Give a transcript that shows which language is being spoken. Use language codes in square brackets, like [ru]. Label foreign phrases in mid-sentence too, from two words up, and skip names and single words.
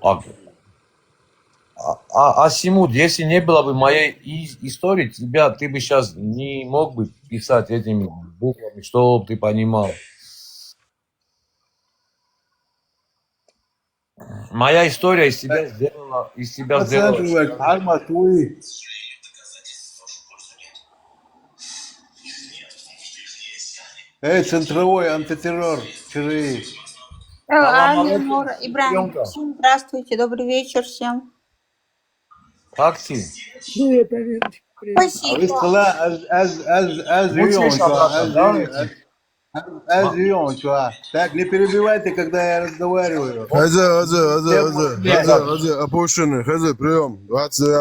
[ru] Симут, если не было бы моей истории, ты бы сейчас не мог бы писать этими буквами, чтобы ты понимал. Моя история из тебя сделала... Эй, центровой антитеррор, ЧРИ. Аминур, Ибрагим, всем здравствуйте, добрый вечер всем. Как ты? Привет, Авиночка, привет. А вы Спасибо. сказали, живем, чувак. Так, не перебивайте, когда я разговариваю. Опущенный, прием, 29-й,